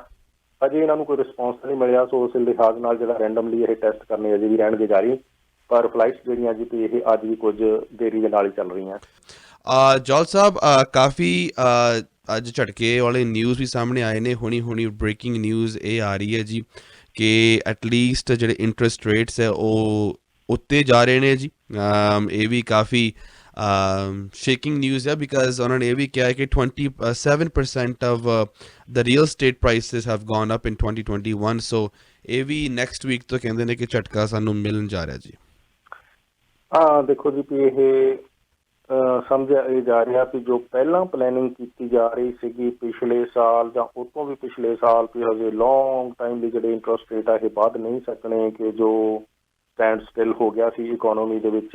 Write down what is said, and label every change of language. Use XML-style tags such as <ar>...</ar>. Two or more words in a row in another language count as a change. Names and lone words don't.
<pa>ਅਜੇ ਇਹਨਾਂ ਨੂੰ ਕੋਈ ਰਿਸਪੌਂਸ ਨਹੀਂ ਮਿਲਿਆ, ਸੋ ਉਸ ਲਿਹਾਜ਼ ਨਾਲ ਜਿਹੜਾ ਰੈਂਡਮਲੀ ਇਹ ਟੈਸਟ ਕਰਨੇ ਅਜੇ ਵੀ ਰਹਿਣਗੇ ਜਾਰੀ, ਪਰ ਫਲਾਈਟਸ ਜਿਹੜੀਆਂ ਜੀ ਤੇ ਇਹ ਅੱਜ ਵੀ ਕੁਝ ਦੇਰੀ ਦੇ ਨਾਲ ਹੀ ਚੱਲ ਰਹੀਆਂ। ਜੌਲ ਸਾਹਿਬ ਕਾਫੀ ਅੱਜ ਝਟਕੇ ਵਾਲੇ ਨਿਊਜ਼ ਵੀ ਸਾਹਮਣੇ ਆਏ ਨੇ, ਹੁਣੀ</pa> <en>breaking news</en> <pa>ਇਹ ਆ ਰਹੀ ਹੈ ਜੀ ਕਿ ਐਟਲੀਸਟ ਜਿਹੜੇ</pa> <en>interest rates</en> <pa>ਹੈ ਉਹ ਉੱਤੇ ਜਾ ਰਹੇ ਨੇ ਜੀ। ਇਹ ਵੀ ਕਾਫੀ</pa> <en>shaking news</en> <pa>ਹੈ ਬਿਕਾਜ਼ ਉਹਨਾਂ ਨੇ ਇਹ ਵੀ ਕਿਹਾ ਕਿ</pa> <en>27% of the real estate prices have gone up in 2021,</en> <pa>ਸੋ ਇਹ ਵੀ</pa> <en>next week</en> <pa>ਤੋਂ ਕਹਿੰਦੇ ਨੇ ਕਿ ਝਟਕਾ ਸਾਨੂੰ ਮਿਲਣ ਜਾ ਰਿਹਾ ਜੀ। ਦੇਖੋ ਜੀ ਵੀ ਇਹ ਸਮਝਿਆ ਇਹ ਜਾ ਰਿਹਾ ਵੀ ਜੋ ਪਹਿਲਾਂ ਪਲੈਨਿੰਗ ਕੀਤੀ ਜਾ ਰਹੀ ਸੀਗੀ ਪਿਛਲੇ ਸਾਲ ਜਾਂ ਉਹ ਤੋਂ ਵੀ ਪਿਛਲੇ ਸਾਲ ਵੀ ਹਜੇ</pa> <en>long time</en> <pa>ਲਈ ਜਿਹੜੇ</pa> <en>interest rate</en> <pa>ਆ ਇਹ ਵੱਧ ਨਹੀਂ ਸਕਣੇ, ਕਿ ਜੋ</pa> <en>stand still</en> <pa>ਹੋ ਗਿਆ ਸੀ ਇਕੋਨੋਮੀ ਦੇ ਵਿੱਚ।</pa>